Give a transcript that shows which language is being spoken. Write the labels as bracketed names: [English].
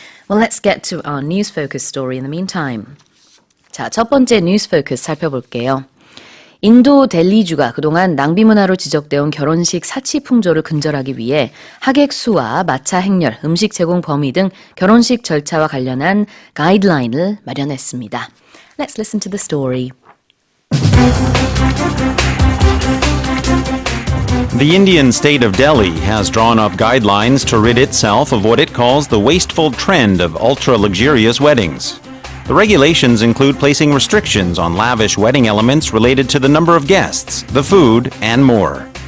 [English] Well, let's get to our news focus story in the meantime. [Korean] 자, 첫 번째 뉴스 포커스 살펴볼게요. 인도 델리주가 그동안 낭비 문화로 지적되어 온 결혼식 사치 풍조를 근절하기 위해 하객 수와 마차 행렬, 음식 제공 범위 등 결혼식 절차와 관련한 가이드라인을 마련했습니다. [English] Let's listen to the story. The Indian state of Delhi has drawn up guidelines to rid itself of what it calls the wasteful trend of ultra-luxurious weddings. The regulations include placing restrictions on lavish wedding elements related to the number of guests, the food, and more.